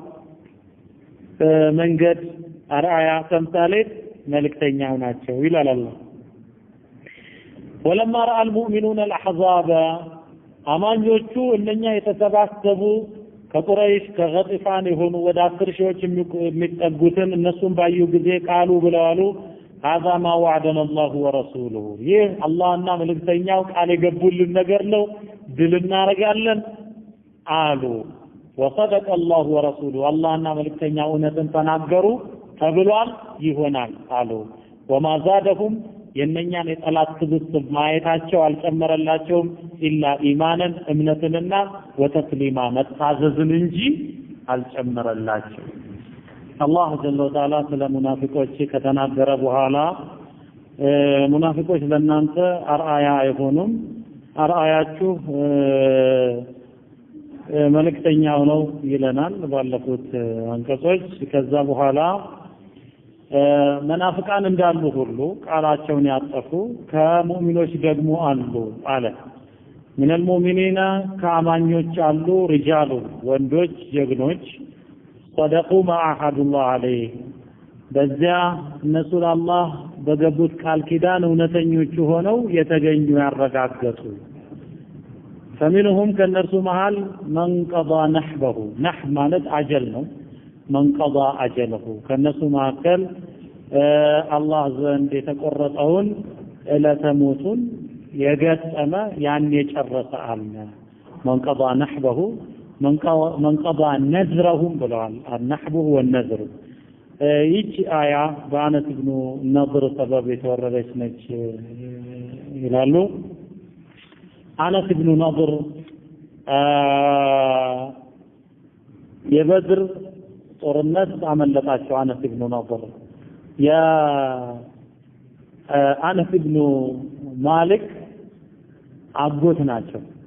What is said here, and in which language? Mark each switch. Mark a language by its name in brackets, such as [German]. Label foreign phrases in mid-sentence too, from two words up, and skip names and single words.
[Amharic] መንገድ አርአያ ተምሳሌት መልእክተኛው ናቸው ይላል አላህ [Arabic] ولما راى المؤمنون الاحزاب [Amharic] አማኞቹ እነኛ የተሰባሰቡ ከቁረይሽ ከገጥፋን የሆኑ ወደ 10 ሺዎች የሚጠጉትን እነሱን ባዩ ጊዜ ቃሉ ብለዋሉ [Arabic] هذا ما وعدنا الله ورسوله [Amharic] ይህ አላህና መልእክተኛው ቃል የገቡልን ነገር ነው ድል እናረጋለን አሉ [Arabic] وصدق الله ورسوله [Amharic] አላህና መልእክተኛው እውነትን ተናገሩ ተብሏል ይሆናል አሉ [Arabic] وما زادهم [Amharic] የነኛን የጠላት ስብስብ ማየታቸው አልጨመረላቸውም [Arabic] إلا إيمانا [Amharic] እምነትንና ወተስሊማ መታዘዝን እንጂ አልጨመረላቸው አላህ [Arabic] جل وتعالى [Amharic] ስለ ሙናፊቆች ከተናገረ በኋላ ሙናፊቆች ለናንተ አርአያ አይሆኑም አርአያችሁ መልእክተኛው ነው ይለናል ባለፉት አንቀጾች ከዛ በኋላ መናፍቃን እንዳሉ ሁሉ ቃላቸውን ያጠፉ ከሙእሚኖች ደግሞ አሉ አለ [Arabic] من المؤمنين [Amharic] ከአማኞች አሉ رجال ወንዶች ጀግኖች [Arabic] صدقوا ما عهد الله عليه [Amharic] በዚያ እነሱ አላህ በገቡት ቃል ኪዳን እውነተኞች ሆነው የተገኙ ያረጋገጡ فمنهم ከነርሱ መሃል [Arabic] من قضى نحبه [Amharic] نحب ማለት አጀል ነው [Arabic] من قضى اجله [Amharic] ከነሱ መካከል አላህ ዘንድ የተቆረጠውን ለተሞቱን የገጠመ ያን የጨረሰ አለ [Arabic] من قضى نحبه من قضى نذرهم [Amharic] ብለዋል [Arabic] النحب هو النذر [Amharic] ይቺ አያ በአነስ ኢብኑ ነድር ሰበብ የተወረደች ነች ይላሉ አነስ ኢብኑ ነድር የበድር ጦርነት አመለጣቸው አነስ ኢብኑ ነድር ያ አነስ ኢብኑ ማሊክ አጎት ናቸው